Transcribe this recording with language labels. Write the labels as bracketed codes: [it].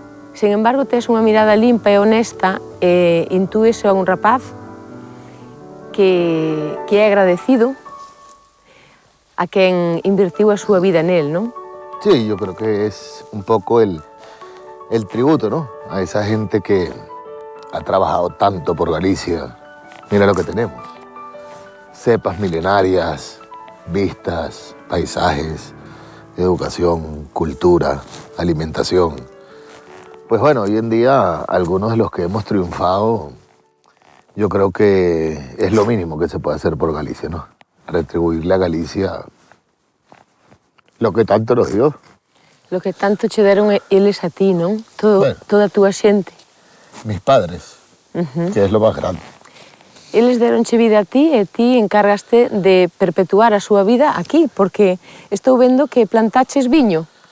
[gl] Sen embargo, tes unha mirada limpa e honesta e intúes a un rapaz que é agradecido a quen invertiu a súa vida nel, non? [es] Sí, yo creo que es un poco el tributo, ¿no? A esa gente que ha trabajado tanto por Galicia. Mira lo que tenemos. Cepas milenarias, vistas, paisajes, educación, cultura, alimentación. Pues bueno, hoy en día algunos de los que hemos triunfado, yo creo que es lo mínimo que se puede hacer por Galicia, ¿no? Retribuirle a Galicia lo que tanto nos dio. [gl] Lo que tanto che deron eles a ti, non? Toda a túa xente. [es] Mis padres, que es lo más grande. [gl] Eles deronche vida a ti e ti encargaste de perpetuar a súa vida aquí, porque estou vendo que plantaches viño.